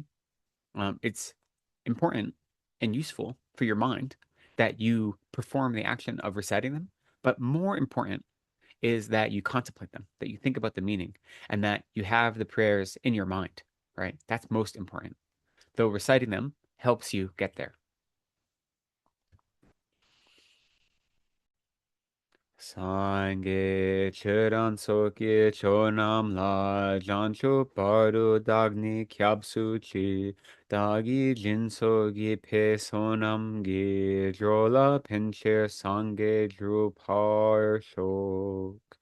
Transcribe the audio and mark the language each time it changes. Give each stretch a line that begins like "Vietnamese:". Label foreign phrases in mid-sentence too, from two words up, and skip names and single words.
English: It's important and useful for your mind that you perform the action of reciting them, but more important is that you contemplate them, that you think about the meaning, and that you have the prayers in your mind, right? That's most important. Though reciting them helps you get there.
Tibetan: སངས་རྒྱས་ཆོས་དང་ཚོགས་ཀྱི་མཆོག་རྣམས་ལ། བྱང་ཆུབ་བར་དུ་བདག་ནི་སྐྱབས་སུ་མཆི། བདག་གིས་སྦྱིན་སོགས་བགྱིས་པའི་བསོད་ནམས་ཀྱིས། འགྲོ་ལ་ཕན་ཕྱིར་སངས་རྒྱས་འགྲུབ་པར་ཤོག.